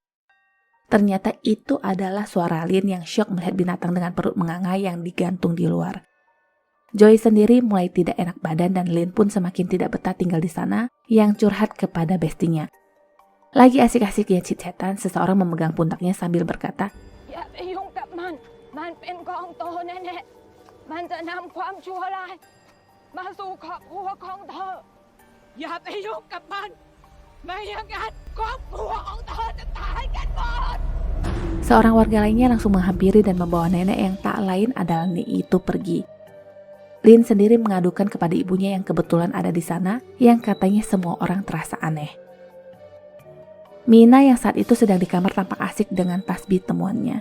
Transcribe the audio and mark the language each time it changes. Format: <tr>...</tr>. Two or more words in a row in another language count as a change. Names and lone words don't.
<id>Ternyata itu adalah suara Lin yang syok melihat binatang dengan perut menganga yang digantung di luar. Joy sendiri mulai tidak enak badan dan Lin pun semakin tidak betah tinggal di sana yang curhat kepada bestinya. Lagi asik-asik ya chit-chatan, seseorang memegang pundaknya sambil berkata,</id> <th>"อย่าไปยุ่งกับมัน มันเป็นกองโตแน่ๆ มันจะนำความชั่วร้ายมาสู่ครอบครัวของเธอ อย่าไปยุ่งกับมัน ไม่อย่างนั้นครอบครัวของเธอจะตายกันหมด."</th> <id>Seorang warga lainnya langsung menghampiri dan membawa nenek yang tak lain adalah Ni itu pergi. Lin sendiri mengadukan kepada ibunya yang kebetulan ada di sana, yang katanya semua orang terasa aneh. Mina yang saat itu sedang di kamar tampak asik dengan tasbih temuannya.</id>